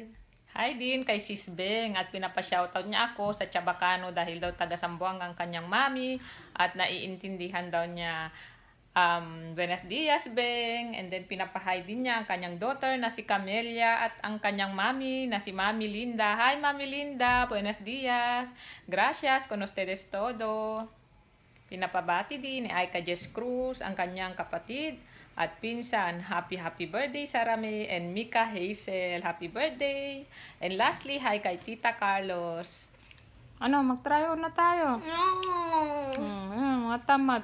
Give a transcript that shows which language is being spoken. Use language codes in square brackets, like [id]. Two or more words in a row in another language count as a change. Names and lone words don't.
[tl] Hi din kay Sis Beng at pinapa-shoutout niya ako sa Chabacano dahil daw taga Sambuanga ang kanyang mami at naiintindihan daw niya [cbk] Buenos Dias [tl] Beng, [en] and then [tl] pinapahay din niya ang kanyang daughter na si Camelia at ang kanyang mami na si Mami Linda. [cbk] Hi Mami Linda! Buenos Dias! Gracias con ustedes todo! [tl] Pinapabati din ni Aika Jess Cruz, ang kanyang kapatid at pinsan. [en] Happy birthday Sarame and Mika Hazel. Happy birthday! And lastly, hi kay Tita Carlos. [tl] Ano, mag-try on na tayo. Mga tamad.